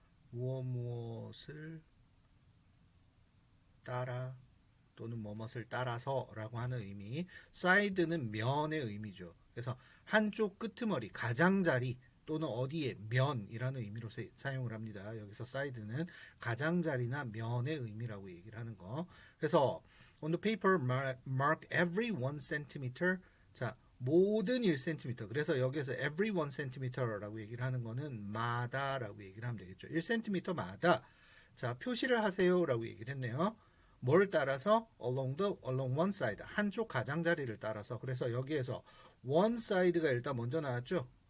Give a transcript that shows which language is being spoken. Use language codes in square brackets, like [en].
[ko] 무엇을 따라 또는 뭐뭇을 따라서라고 하는 의미. 사이드는 면의 의미죠. 그래서 한쪽 끄트머리, 가장자리 또는 어디에 면이라는 의미로 사용을 합니다. 여기서 사이드는 가장자리나 면의 의미라고 얘기를 하는 거. [en] 그래서 on the paper mark every 1cm. [ko] 자, 모든 1cm. 그래서 여기서 every 1cm라고 얘기를 하는 거는 마다라고 얘기를 하면 되겠죠. 1cm마다 자, 표시를 하세요라고 얘기를 했네요. 뭘 따라서 [en] along one side [ko] 한쪽 가장자리를 따라서. 그래서 여기에서 one side가 일단 먼저 나왔죠.